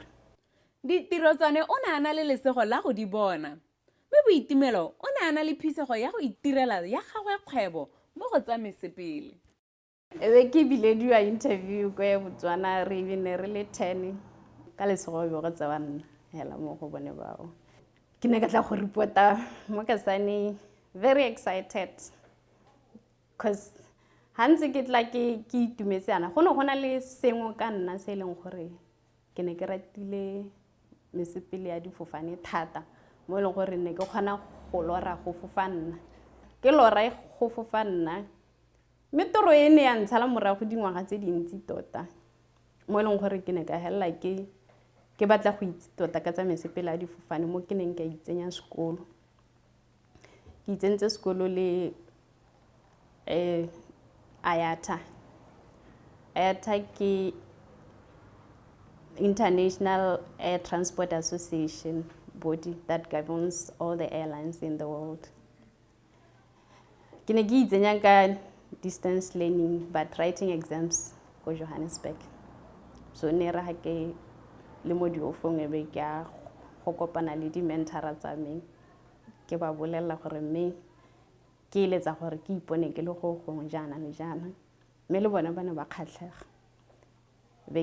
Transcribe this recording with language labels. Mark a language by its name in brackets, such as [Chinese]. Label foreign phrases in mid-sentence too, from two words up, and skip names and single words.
[Tswana] ditiro tsone o ne a na le lesego la go di bona mme Boitumelo o ne a na le phisego ya go itirela ya gagwe kgwebo mo go tsa mesepele e be ke bilediwa interview ko ya Botswana re bine re le 10 ka lesego be go tsa banna hela mo go bone bao ke ne ka tla go reporta mo Kasane [English] very excited cause [Tswana] hantse ke tla ke itumetse ana go ne go na le sengwe ka nna se leng gore ke ne ke ratile mesepele ya difofane thata mo leng gore ne ke kgona go lora go fofana ke lora go fofana mme toro e ne ya ntshala morago dingwaga tse dintsi tota mo leng gore ke ne ka hella ke batla go itse tota ka tsa mesepele ya difofane mo ke neng ka itsenya sekolo ke itsentse sekolo le IATA ke International Air Transport Association [English] body that governs all the airlines in the world. [Tswana] Ke ne ke itsenya ka [English] distance learning but writing exams [Tswana] ko Johannesburg. So ne ra ke le mo diofong e be ke a go kopana le di mentora tsa me ke ba bolela gore me ke iletsa gore ke ipone ke le go jana le jana me le bona bana ba kgatlhega be